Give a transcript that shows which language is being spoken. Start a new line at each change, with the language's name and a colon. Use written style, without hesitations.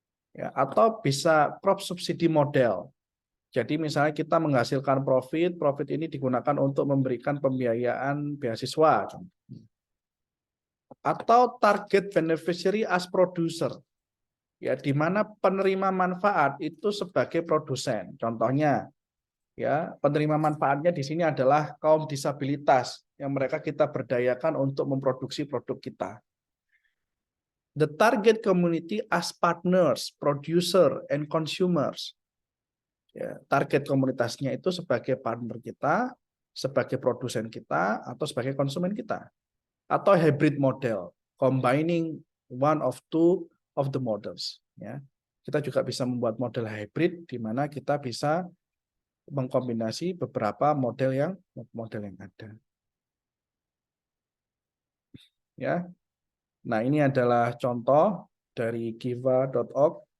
Indonesian: Ya, atau bisa crop subsidi model. Jadi misalnya kita menghasilkan profit ini digunakan untuk memberikan pembiayaan beasiswa.
English: Atau target beneficiary as producer.
Indonesian: Ya, di mana penerima manfaat itu sebagai produsen. Contohnya, ya, penerima manfaatnya di sini adalah kaum disabilitas yang mereka kita berdayakan untuk memproduksi produk kita.
English: The target community as partners, producer, and consumers.
Indonesian: Ya, target komunitasnya itu sebagai partner kita, sebagai produsen kita, atau sebagai konsumen kita.
English: Atau hybrid model, combining one of two of the models.
Indonesian: Ya. Kita juga bisa membuat model hybrid di mana kita bisa mengkombinasi beberapa model yang ada. ya. Nah, ini adalah contoh dari Kiva.org.